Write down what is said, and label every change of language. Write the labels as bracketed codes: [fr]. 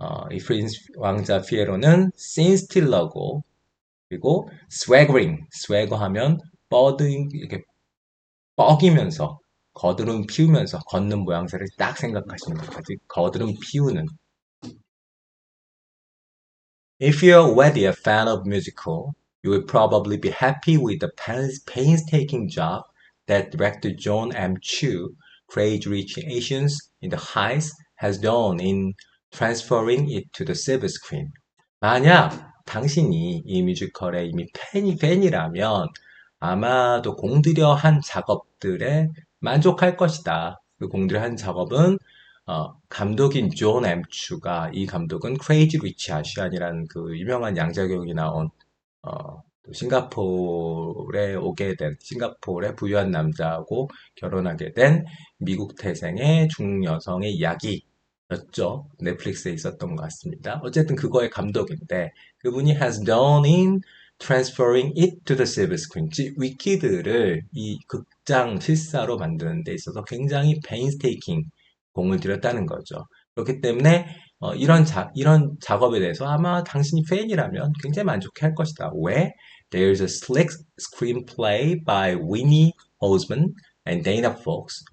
[ko] 이 프린스 왕자 피에로는 씬스틸러고 그리고 스웨거 하면 이렇게 뻐기면서 거드름 피우면서 걷는 모양새를 딱 생각하시는 것까지 거드름 피우는. [en] If you're already a fan of musical, you will probably be happy with the painstaking job that director John M. Chu, Craig Rich Asians in the Heights, has done in transferring it to the silver screen. [ko] 만약 당신이 이 뮤지컬의 이미 팬이라면 아마도 공들여 한 작업들에 만족할 것이다. 그 공들여 한 작업은 감독인 존 엠추가 이 감독은 크레이지 리치 아시안이라는 그 유명한 양자경이 나온 싱가포르에 오게 된 싱가포르의 부유한 남자하고 결혼하게 된 미국 태생의 중여성의 이야기였죠. 넷플릭스에 있었던 것 같습니다. 어쨌든 그거의 감독인데 그분이 [en] has done in transferring it to the silver screen. [ko] 위키드를 이 극장 실사로 만드는 데 있어서 굉장히 painstaking 공을 들였다는 거죠. 그렇기 때문에 이런 작업에 대해서 아마 당신이 팬이라면 굉장히 만족해 할 것이다. 왜? [en] There's a slick screenplay by Winnie Osman and Dana Fox.